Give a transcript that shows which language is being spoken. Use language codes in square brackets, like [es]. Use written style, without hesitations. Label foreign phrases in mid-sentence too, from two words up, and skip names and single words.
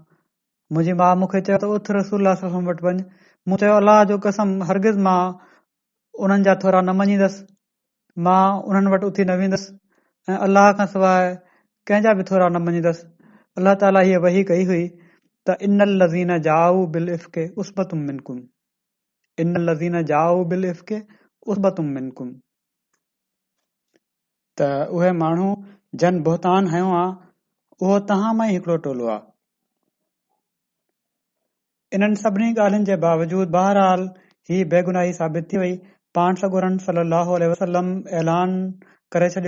[sd] मुंहिंजी माउ मूंखे चयो त उथ रसूलुल्लाह [ar] صلى الله عليه وسلم [sd] वटि वञ। मूं चयो अल्लाह जो कसम हरगिज़ मां उन्हनि जा थोरा न मञींदसि, मां उन्हनि वटि उथी न वेंदसि ऐं अल्लाह खां सवाइ कंहिंजा बि थोरा न मञींदसि। अलाह ताला हीअ वही कई हुई त [ar] إن الذين جاءوا بالإفك عصبة منكم, إن الذين جاءوا بالإفك عصبة منكم, [sd] त उहे माण्हू जन बोहतान हयो आहे उहो तव्हां मां ई हिकिड़ो टोलो आहे। इन्हनि सभिनी ॻाल्हियुनि जे बावजूद बहरहाल ही बेगुनाही साबित थी वई। पाण सॻोरन [ar] صلى الله عليه وسلم [sd] ऐलान करे छॾियो।